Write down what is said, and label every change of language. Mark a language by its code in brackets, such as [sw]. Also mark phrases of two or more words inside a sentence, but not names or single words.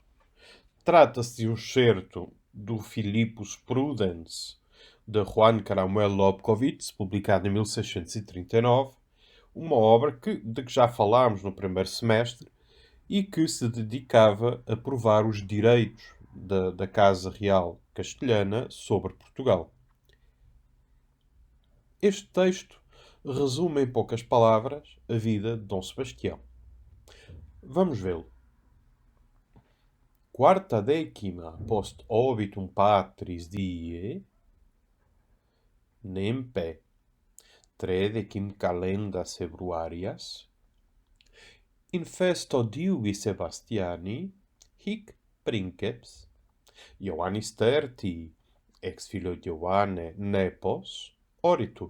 [pt] Trata-se de um excerto do Philippus Prudens, de Juan Caramuel Lobkowitz, publicado em 1639, uma obra de que já falámos no primeiro semestre e que se dedicava a provar os direitos da Casa Real Castelhana sobre Portugal. Este texto resume em poucas palavras a vida de Dom Sebastião. Vamos vê-lo. [la] Quarta decima post obitum patris die, nempe tredecim calendas februarias, in festo divi Sebastiani, hic princeps, Ioannis tertii, ex filio Ioanne nepos, oritur.